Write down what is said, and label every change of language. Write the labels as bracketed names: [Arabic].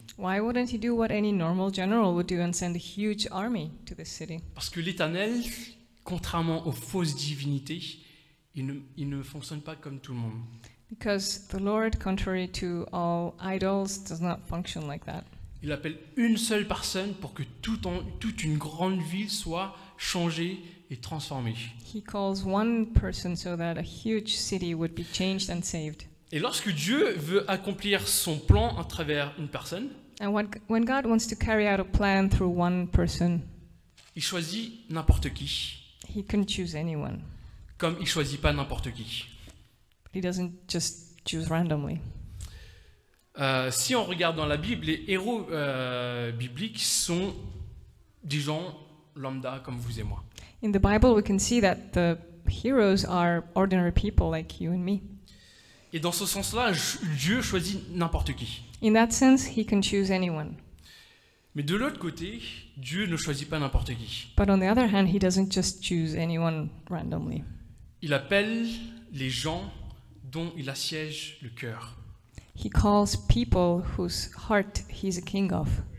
[English] Why wouldn't he do what any normal general would do and send a huge army to this city? [French] Parce que l'Éternel, contrairement aux fausses divinités, il ne fonctionne pas comme tout le monde. [English] Because the Lord, contrary to all idols, does not function like that. [French] Il appelle une seule personne pour que toute une grande ville soit changée et transformée. [English] He calls one person so that a huge city would be changed and saved. [French] Et lorsque Dieu veut accomplir son plan à travers une personne, [English] And when God wants to carry out a plan through one person, [French] il choisit n'importe qui, [English] he can choose anyone. [French] comme il choisit pas n'importe qui. [English] He doesn't just choose randomly. [French] Si on regarde dans la Bible, les héros bibliques sont des gens lambda comme vous et moi. [English] In the Bible, we can see that the heroes are ordinary people like you and me. [French] Et dans ce sens-là, Dieu choisit n'importe qui. [English] In that sense, he can choose anyone. [French] Mais de l'autre côté, Dieu ne choisit pas n'importe qui. [English] But on the other hand, he doesn't just choose anyone randomly. [French] Il appelle les gens dont il assiège le cœur. [English] He calls people whose heart he's a king of.